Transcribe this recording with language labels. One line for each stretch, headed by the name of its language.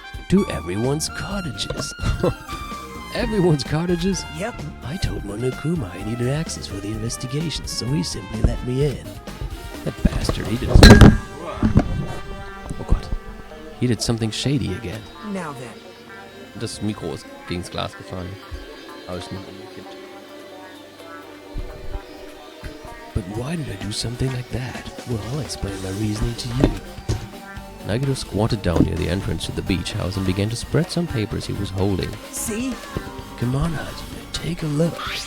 English: To everyone's cottages. Everyone's cottages? Yep. I told Monokuma I needed access for the investigation, so he simply let me in. That bastard, he did...
German: Oh Gott.
English: He did something shady again. Now then.
German: Das Mikro ist gegens Glas gefallen. Aber ich nicht umgekippt.
English: But why did I do something like that? Well, I'll explain my reasoning to you. Nagito squatted down near the entrance to the beach house and began to spread some papers he was holding. See? Come on, Hajime, take a look.